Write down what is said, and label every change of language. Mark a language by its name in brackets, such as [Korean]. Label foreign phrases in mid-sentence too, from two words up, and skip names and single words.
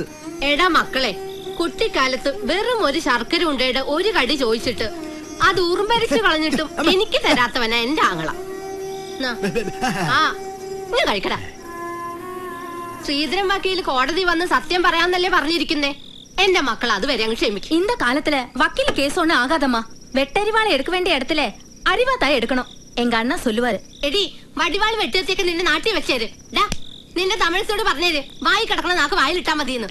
[Malayalam] എടാ മക്കളെ, കുട്ടിക്കാലത്ത് വെറും ഒരു ശർക്കര ഉണ്ടയുടെ ഒരു കടി ചോദിച്ചിട്ട് അത് ഉറുമ്പരിച്ചു കളഞ്ഞിട്ടും എനിക്ക് തരാത്തവനാ എന്റെ ആങ്ങള. ഞാൻ കഴിക്കടാ. ശ്രീധരൻ വക്കീൽ കോടതി വന്ന് സത്യം പറയാന്നല്ലേ പറഞ്ഞിരിക്കുന്നേ. എന്റെ മക്കൾ അതുവരെ അങ്ങ് ക്ഷമിക്കും. [Tamil] இந்த காலத்துல வக்கீல் கேஸ் ஒண்ணு ஆகாதம்மா. வெட்டறிவாளை எடுக்க வேண்டிய இடத்துல அறிவாத்தாய் எடுக்கணும். எங்க அண்ணா சொல்லுவாரு. [Malayalam] എടി വടിവാൾ വെട്ടിയൊക്കെ നിന്റെ നാട്ടിൽ വെച്ചേര്. നിന്റെ തമിഴത്തോട് പറഞ്ഞേര് വായി കിടക്കണ നാക്ക് വായിലിട്ടാ മതിയെന്ന്.